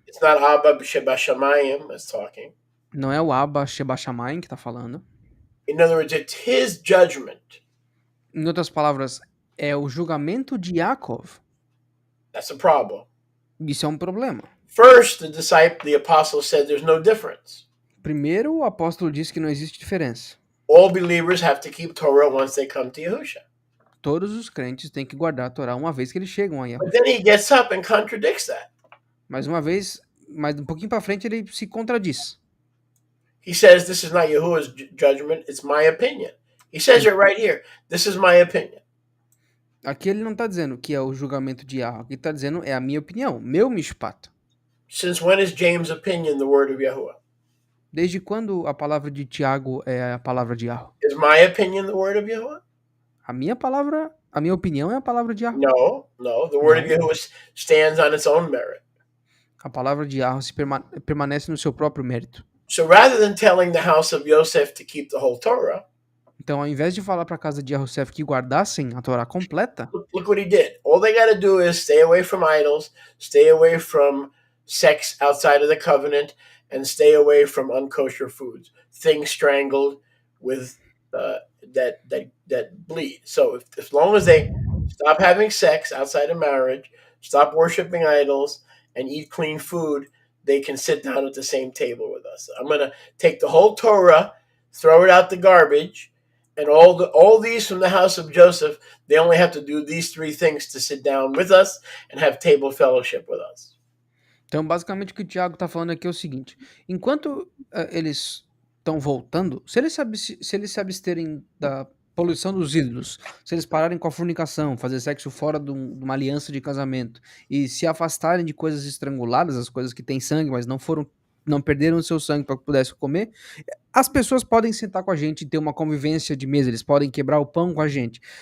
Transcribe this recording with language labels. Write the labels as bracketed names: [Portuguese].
[English] It's not Abba Shebashamayim that's talking. [Portuguese] Não é o Abba Shebashamayim que tá falando. [English] In other words, it's his judgment. [Portuguese] Em outras palavras, é o julgamento de Yaakov. [English] That's a problem. [Portuguese] Isso é um problema. [English] First, the apostle said there's no difference. [Portuguese] Primeiro, o apóstolo disse que não existe diferença. [English] All believers have to keep Torah once they come to Yahusha. [Portuguese] todos os crentes têm que guardar a Torá uma vez que eles chegam a [English] But [Portuguese] Yahushua. [English] then he gets up and contradicts that. [Portuguese] Mais uma vez, mais um pouquinho para frente, ele se contradiz. [English] He says, this is not Yahuwah's judgment, it's my opinion. He says it right here. This is my opinion. [Portuguese] Aqui ele não está dizendo que é o julgamento de Yahweh. Aqui está dizendo é a minha opinião, meu mishpat. [English] Since when is James' opinion the word of Yahuwah? [Portuguese] Desde quando a palavra de Tiago é a palavra de Yahweh? [English] Is my opinion the word of Yahuwah? [Portuguese] A minha opinião é a palavra de Yahweh. [English] No. The word of Yahuwah stands on its own merit. [Portuguese] A palavra de Yahweh permanece no seu próprio mérito. [English] So rather than telling the house of Yosef to keep the whole Torah, [Portuguese] então, ao invés de falar para a casa de Yosef que guardassem a Torá completa, [English] look what he did. All they got to do is stay away from idols, stay away from sex outside of the covenant, and stay away from unkosher foods, things strangled with that bleed. So as long as they stop having sex outside of marriage, stop worshiping idols, and eat clean food, they can sit down at the same table with us. I'm going to take the whole Torah, throw it out the garbage, and all these from the house of Joseph, they only have to do these three things to sit down with us and have table fellowship with us. [Portuguese] Então, basicamente, o que o Tiago está falando aqui é o seguinte: enquanto eles estão voltando, se eles se absterem da poluição dos ídolos, se eles pararem com a fornicação, fazer sexo fora de uma aliança de casamento e se afastarem de coisas estranguladas, as coisas que têm sangue, mas não perderam o seu sangue para que pudessem comer, as pessoas podem sentar com a gente e ter uma convivência de mesa, eles podem quebrar o pão com a gente.